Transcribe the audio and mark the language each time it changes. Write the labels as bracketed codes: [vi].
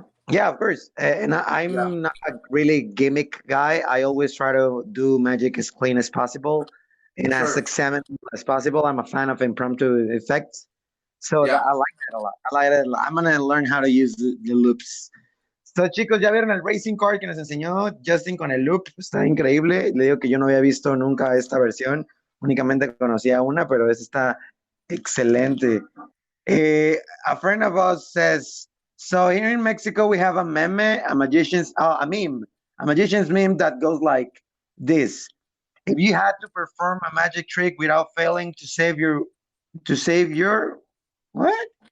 [en] Yeah, of course. And I'm not a really gimmick guy. I always try to do magic as clean as possible and as examinable as possible. I'm a fan of impromptu effects. So I like that a lot. I like it a lot. I'm gonna learn how to use the loops. [es] So, chicos, ya vieron el Racing Card que nos enseñó Justin con el loop. Está increíble. Le digo que yo no había visto nunca esta versión. Únicamente conocía una, pero esta está excelente. [en] A friend of ours says, so here in Mexico, we have a meme, a magician's meme that goes like this. If you had to perform a magic trick without failing to save your what?